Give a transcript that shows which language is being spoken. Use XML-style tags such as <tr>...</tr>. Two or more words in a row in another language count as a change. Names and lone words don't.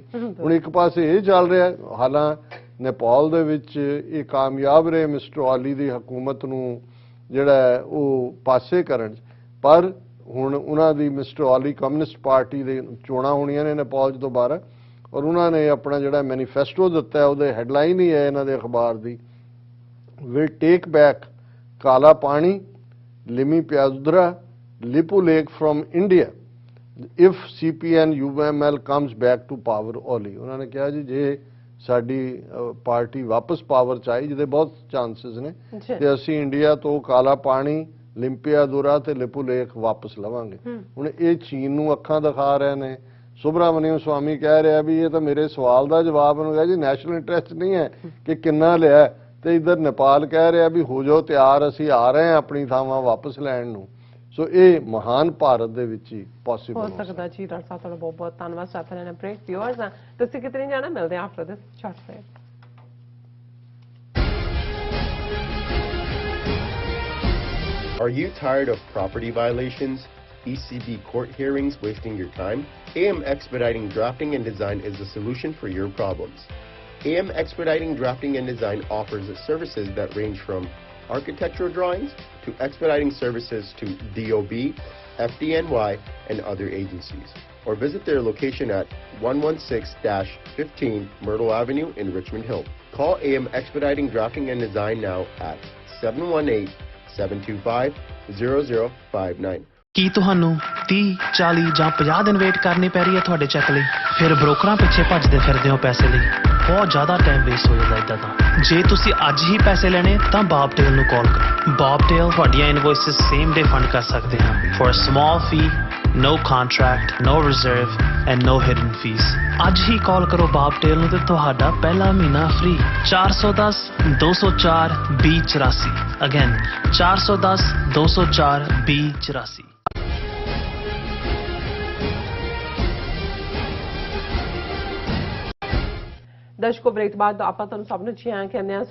<pa>ਹੁਣ ਇੱਕ ਪਾਸੇ ਇਹ ਚੱਲ ਰਿਹਾ ਹਾਲਾਂ ਨੇਪਾਲ ਦੇ ਵਿੱਚ ਇਹ ਕਾਮਯਾਬ ਰਹੇ ਮਿਸਟਰ ਆਲੀ ਦੀ ਹਕੂਮਤ ਨੂੰ ਜਿਹੜਾ ਉਹ ਪਾਸੇ ਕਰਨ ਪਰ ਹੁਣ ਉਹਨਾਂ ਦੀ ਮਿਸਟਰ ਆਲੀ ਕਮਿਊਨਿਸਟ ਪਾਰਟੀ ਦੇ ਚੋਣਾਂ ਹੋਣੀਆਂ ਨੇ ਨੇਪਾਲ 'ਚ ਦੁਬਾਰਾ ਔਰ ਉਹਨਾਂ ਨੇ ਆਪਣਾ ਜਿਹੜਾ ਮੈਨੀਫੈਸਟੋ ਦਿੱਤਾ ਉਹਦੇ ਹੈਡਲਾਈਨ ਹੀ ਹੈ ਇਹਨਾਂ ਦੇ ਅਖਬਾਰ ਦੀ</pa> <en>will take back ਕਾਲਾ ਪਾਣੀ ਲਿਮੀ ਪਿਆਜ਼ੁਦਰਾ Lipu Lake from India if CPN UML comes back to power only.</en> <pa>ਉਹਨਾਂ ਨੇ ਕਿਹਾ ਜੀ ਜੇ ਸਾਡੀ ਪਾਰਟੀ ਵਾਪਸ ਪਾਵਰ 'ਚ ਆਈ ਜਿਹਦੇ ਬਹੁਤ ਚਾਂਸਸ ਨੇ ਤੇ ਅਸੀਂ ਇੰਡੀਆ ਤੋਂ ਕਾਲਾ ਪਾਣੀ ਲਿੰਪੀਆਦੁਰਾ ਤੇ ਲਿਪੂ ਲੇਕ ਵਾਪਸ ਲਵਾਂਗੇ. ਹੁਣ ਇਹ ਚੀਨ ਨੂੰ ਅੱਖਾਂ ਦਿਖਾ ਰਹੇ ਨੇ. ਸੁਬਰਾਮਨੀਅਮ ਸਵਾਮੀ ਕਹਿ ਰਿਹਾ ਵੀ ਇਹ ਤਾਂ ਮੇਰੇ ਸਵਾਲ ਦਾ ਜਵਾਬ ਉਹਨੂੰ ਕਿਹਾ ਜੀ</pa> <en>national interest</en> <pa>ਨਹੀਂ ਹੈ ਕਿ ਕਿੰਨਾ ਲਿਆ ਤੇ ਇਧਰ ਨੇਪਾਲ ਕਹਿ ਰਿਹਾ ਵੀ ਹੋ ਜਾਓ ਤਿਆਰ ਅਸੀਂ ਆ ਰਹੇ ਹਾਂ ਆਪਣੀ ਥਾਵਾਂ ਵਾਪਸ ਲੈਣ ਨੂੰ. ਸੋ ਇਹ ਮਹਾਨ ਭਾਰਤ ਦੇ ਵਿੱਚ ਹੀ ਪੋਸੀਬਲ ਹੋ ਸਕਦਾ ਜੀ. ਡਾਕਟਰ ਸਾਹਿਬ ਤੁਹਾਡਾ ਬਹੁਤ ਬਹੁਤ ਧੰਨਵਾਦ. ਸਾਥ ਲੈਣਾ ਬ੍ਰੇਕ ਵਿਊਅਰਸ ਤੁਸੀਂ ਕਿਤੇ ਨਹੀਂ ਜਾਣਾ. ਮਿਲਦੇ ਹਾਂ</pa> <en>after this short break. Are you tired of property violations, ECB court hearings wasting your time? AM Expediting Drafting and Design is the solution for your problems. AM Expediting Drafting and Design offers services that range from architectural drawings to expediting services to DOB, FDNY, and other agencies. Or visit their location at 116-15 Myrtle Avenue in Richmond Hill. Call AM Expediting Drafting and Design now at 718-725-0059.</en> <pa>ਕੀ ਤੁਹਾਨੂੰ 30, 40 ਜਾਂ 50 ਦਿਨ ਵੇਟ ਕਰਨੀ ਪੈ ਰਹੀ ਹੈ ਤੁਹਾਡੇ ਚੈੱਕ ਲਈ? ਫਿਰ ਬ੍ਰੋਕਰਾਂ ਪਿੱਛੇ ਭੱਜਦੇ ਫਿਰਦੇ ਹੋ ਪੈਸੇ ਲਈ. ਬਹੁਤ ਜ਼ਿਆਦਾ ਟਾਈਮ ਵੇਸਟ ਹੋ ਜਾਂਦਾ ਇਦਾਂ ਤਾਂ. ਜੇ ਤੁਸੀਂ ਅੱਜ ਹੀ ਪੈਸੇ ਲੈਣੇ ਤਾਂ ਬਾਬਟੇਲ ਨੂੰ ਕਾਲ ਕਰੋ. ਬਾਬਟੇਲ ਤੁਹਾਡੀਆਂ ਇਨਵੋਇਸਸ</pa> <en>same day</en> <pa>ਫੰਡ ਕਰ ਸਕਦੇ ਹਨ</pa> <en>for a small fee, no contract, no reserve and no hidden fees.</en> <pa>ਅੱਜ ਹੀ ਕਾਲ ਕਰੋ ਬਾਬਟੇਲ ਨੂੰ ਤੇ ਤੁਹਾਡਾ ਪਹਿਲਾ ਮਹੀਨਾ ਫ੍ਰੀ. 410 204 2084. ਅਗੇਨ 410 204 2084. ਦਰਸ਼ਕੋ ਬ੍ਰੇਕ ਤੋਂ ਬਾਅਦ ਆਪਾਂ ਤੁਹਾਨੂੰ ਸਭ ਨੂੰ ਜੀ ਆਇਆਂ ਕਹਿੰਦੇ ਹਾਂ.</pa>